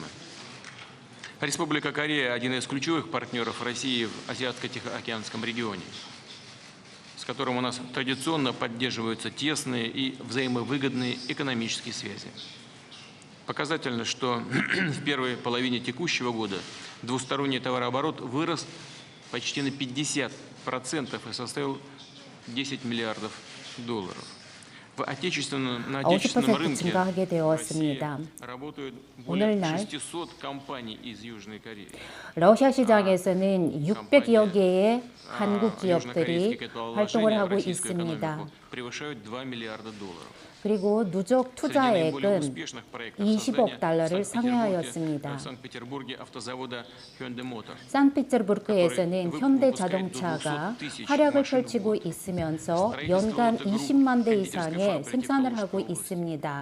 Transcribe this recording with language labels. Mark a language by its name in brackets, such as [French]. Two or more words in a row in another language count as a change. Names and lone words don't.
[Russian] Республика Корея – один из ключевых партнеров России в Азиатско-Тихоокеанском регионе, с которым у нас традиционно поддерживаются тесные и взаимовыгодные экономические связи. Показательно, что в первой половине текущего года двусторонний товарооборот вырос почти на 50% и составил $10 миллиардов. На отечественном рынке [Korean] 증가하게 되었습니다. [Russian] работают более [Korean] 오늘날 [Russian] 600 компаний из Южной Кореи. [Korean] 러시아 시장에서는 600여 개의 한국 기업들이 활동을 하고 있습니다. [Russian] превышают $2 миллиарда. [Korean] 그리고 누적 투자액은 20억 달러를 상회하였습니다. 산트페테르부르크에서는 현대자동차가 활약을 펼치고 있으면서 연간 20만 대 이상의 생산을 하고 있습니다.